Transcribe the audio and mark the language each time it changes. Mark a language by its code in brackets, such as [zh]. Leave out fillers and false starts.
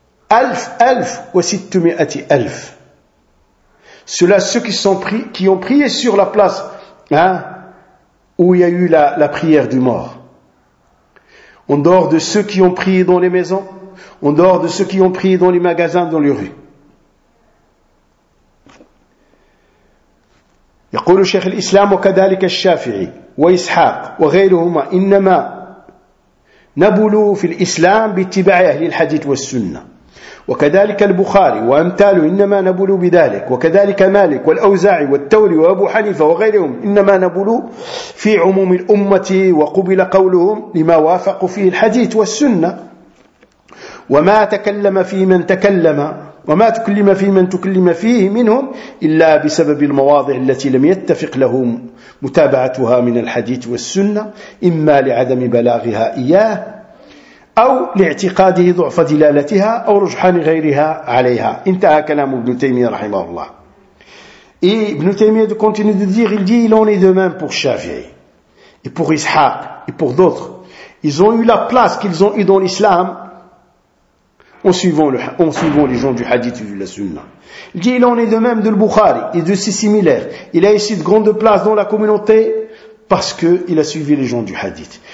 [fr] Alf, ou si tu me as dit Alf. Ceux-là, ceux qui sont pris, qui ont prié sur la place, hein, où il y a eu la prière du mort. En dehors de ceux qui ont prié dans les maisons, en dehors de ceux qui ont prié dans les magasins, dans les rues. [ar] يقول شيخ الإسلام وكذلك الشافعي وإسحاق وغيرهما إنما نبلوا في الإسلام باتباع أهل الحديث والسنة وكذلك البخاري وأمثاله إنما نبلوا بذلك وكذلك مالك والأوزاعي والثوري وأبو حنيفة وغيرهم إنما نبلوا في عموم الأمة وقبل قولهم لما وافقوا فيه الحديث والسنة وما تكلم في من تكلم وما تكلم في من تكلم فيه منهم إلا بسبب المواضع التي لم يتفق لهم متابعتها من الحديث والسنة إما لعدم بلاغها إياه أو لاعتقاده ضعف دلالتها أو رجحان غيرها عليها. انتهى كلام ابن تيمية رحمه الله. [fr] ابن تيمية continue de dire, il dit, il en est de même pour Shafi'i et pour Ishaq et pour d'autres. Ils ont eu la place qu'ils ont eu dans l'islam en suivant les gens du hadith et de la sunna. Il dit, il en est de même de Bukhari et de ses similaires. Il a ici de grandes places dans la communauté parce qu'il a suivi les gens du hadith.